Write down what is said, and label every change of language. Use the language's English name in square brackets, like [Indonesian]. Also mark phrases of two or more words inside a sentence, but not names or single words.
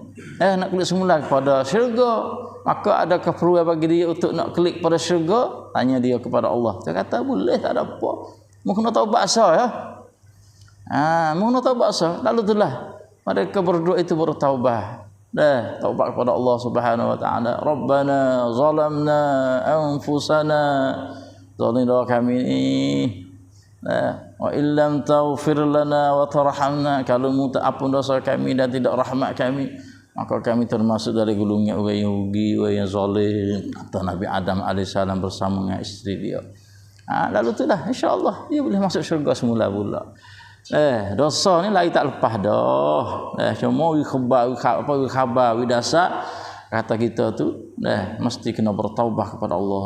[Malay] Nak kelik semula kepada syurga. Maka ada keperluan bagi dia untuk nak klik kepada syurga? Tanya dia kepada Allah. Dia kata boleh, tak ada apa. Mungkin nak tahu bahasa ya. Mungkin nak tahu bahasa. Lalu itulah mereka berdua itu bertaubat. Taubat kepada Allah [Arabic] سبحانه وتعالى. ربنا ظلمنا أنفسنا. [Malay] Zalimlah kami ini. [Arabic] وإن لم تغفر لنا وترحمنا, [Malay] kalau mu tak ampun dosa kami dan tidak rahmat kami, maka kami termasuk dari golongan orang yang rugi, orang yang zalim. Kata Nabi Adam AS bersama dengan isteri dia. Lalu itulah insya-Allah dia boleh masuk syurga semula pula. Dosa ni lagi tak lepas dah. Cuma khabar dasar kata kita tu mesti kena bertaubat kepada Allah.